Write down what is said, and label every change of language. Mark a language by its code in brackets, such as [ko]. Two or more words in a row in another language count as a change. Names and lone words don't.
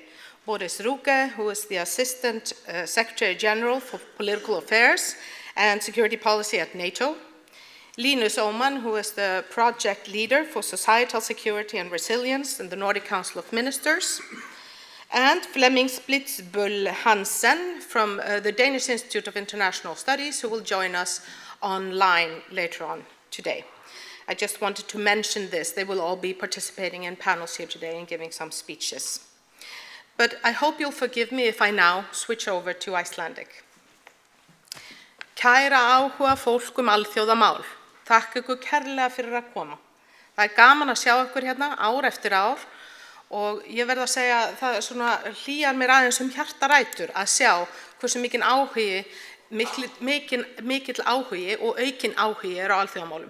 [en] Boris Ruke, who is the Assistant Secretary General for Political Affairs and Security Policy at NATO, Linus Oman, who is the Project Leader for Societal Security and Resilience in the Nordic Council of Ministers, and Flemming Splitzbull Hansen from the Danish Institute of International Studies, who will join us online later on today. I just wanted to mention this. They will all be participating in panels here today and giving some speeches. But I hope you'll forgive me if I now switch over to Icelandic. [is] Kæra áhuga fólk alþjóðamál. Takk ykkur kærlega fyrir að koma. Það gaman að sjá ykkur hérna ár eftir ár og ég verð að segja það svona hlýjar mér aðeins hjartarætur að sjá hversu mikill áhugi og aukinn áhugi á alþjóðamálum.